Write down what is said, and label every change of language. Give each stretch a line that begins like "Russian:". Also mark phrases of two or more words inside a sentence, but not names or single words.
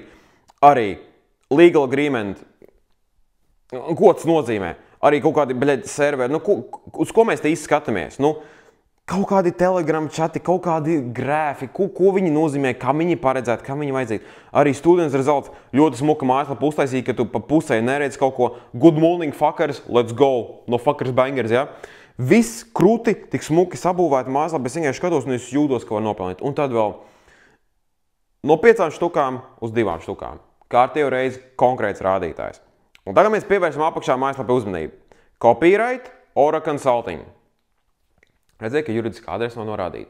Latvian: Arī
English: legal agreement,
Latvian: ko tas nozīmē? Arī kaut kādi serveri, uz ko mēs te īsti skatāmies? kaut kādi telegram čati, kaut kādi grāfi, ko viņi nozīmē, kā viņi paredzētu, kā viņi vajadzētu. Arī
English: students results
Latvian: ļoti smuka mājaslapa uztaisīja, ka tu pa pusē neredz kaut ko
English: good morning fuckers, let's go, no fuckers bangers,
Latvian: ja? Viss krūti, tik smuki sabūvēti mājaslapa, es vienkārši skatos un es jūtos, ka var nopelnīt. Un tad vēl no 5 štukām uz 2 štukām. Kārtējo reizi konkrēts rādītājs. Un tagad mēs pievēršam apakšā mājaslapa uzmanību. Copyright, Aura Consulting. Redzēju, ka juridiskā adrese nav norādīta.